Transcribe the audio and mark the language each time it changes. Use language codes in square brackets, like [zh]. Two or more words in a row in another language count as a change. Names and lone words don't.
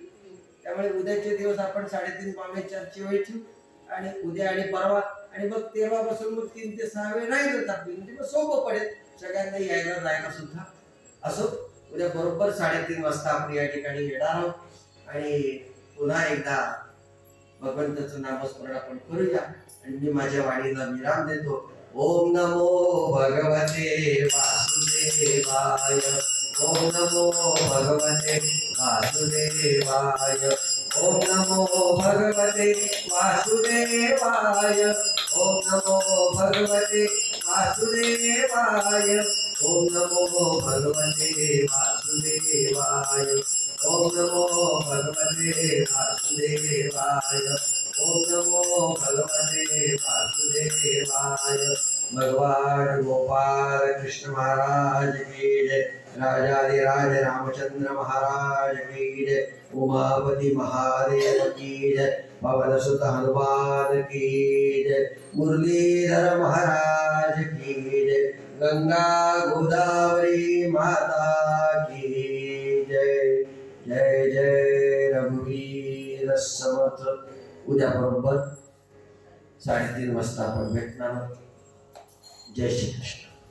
[mr] त्यामुळे उद्याचे दिवस आपण 3:30 पावणे 4ची वेळ ठेवू आणि उद्या आणि परवा आणि मग 13 पासून मग 3 ते 6 वेळ राहील आपली. म्हणजे मग सोपं पडेल सगळ्यांना यायला जायला सुद्धा. असो उद्या बरोबर 3:30 वाजता आपण या ठिकाणी येणार आहोत आणि पुन्हा एकदा भगवंताचं नामस्मरण आपण करूया. आणि मी माझ्या वाणीला विराम देतो. [sa] ओम नमो भगवते वासुदेवाय. ओम नमो भगवते वासुदेवाय. ओम नमो भगवते वासुदेवाय. ओम नमो भगवते वासुदेवाय. ओम नमो भगवते वासुदेवाय. ओम नमो भगवते वासुदेवाय. ओम नमो भगवते वासुदेवाय. [hi] भगवान गोपाल कृष्ण महाराज की जय. राजाधिराज रामचंद्र महाराज की जय. उमापति महादेव की जय. पवन सुत हनुमान की जय. मुरलीधर महाराज की जय. गंगा गोदावरी माता की जय. [mr] जय जय रघुवीर समर्थ. उद्या बरोबर 3:30 वाजता आपण भेटणार. [hi] जय श्री कृष्ण.